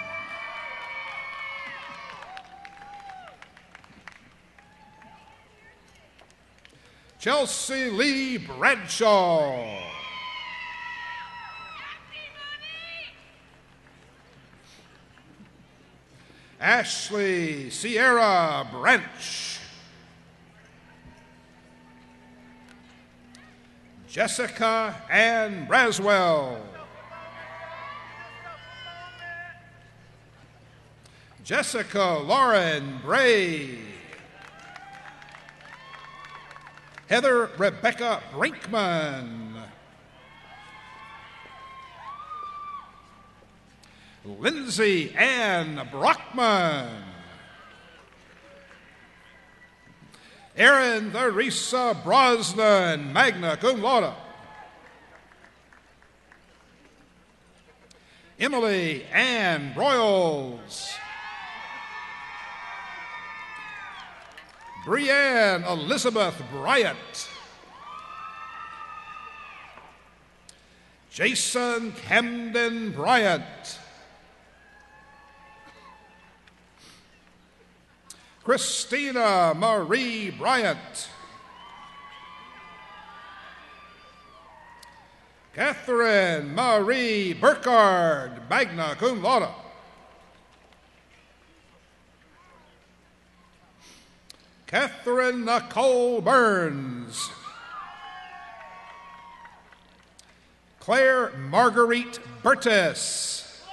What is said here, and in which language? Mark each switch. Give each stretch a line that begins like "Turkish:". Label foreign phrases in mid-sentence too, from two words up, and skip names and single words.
English: Chelsea Lee Bradshaw. Ashley Sierra Branch. Jessica Ann Braswell. Jessica Lauren Bray. Heather Rebecca Brinkman. Lindsay Ann Brockman. Erin Theresa Brosnan,
Latin: magna cum laude.
English: Emily Ann Broyles. Brianne Elizabeth Bryant. Jason Camden Bryant. Christina Marie Bryant. Catherine Marie Burkard,
Latin: magna cum laude.
English: Catherine Nicole Burns. Claire Marguerite Burtis.